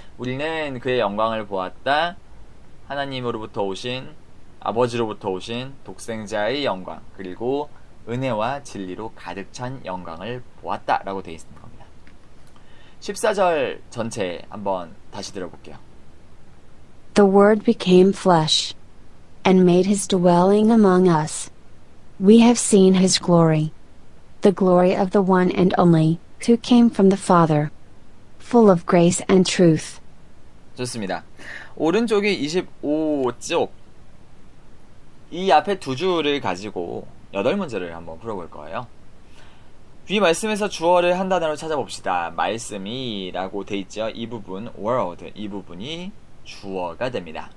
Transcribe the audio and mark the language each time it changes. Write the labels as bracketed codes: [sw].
[ko] 우리는 그의 영광을 보았다. 하나님으로부터 오신 아버지로부터 오신 독생자의 영광 그리고 은혜와 진리로 가득 찬 영광을 보았다 라고 되어 있는 겁니다. 14절 전체 한번 다시 들어볼게요. [en] The Word became flesh, and made his dwelling among us. We have seen his glory, the glory of the one and only, who came from the Father, full of grace and truth. [ko] 좋습니다. 오른쪽이 25쪽 이 앞에 두 줄을 가지고 8문제를 한번 풀어볼 거예요. 위 말씀에서 주어를 한 단어로 찾아봅시다. 말씀이 라고 돼 있죠. 이 부분 word 이 부분이 주어가 됩니다.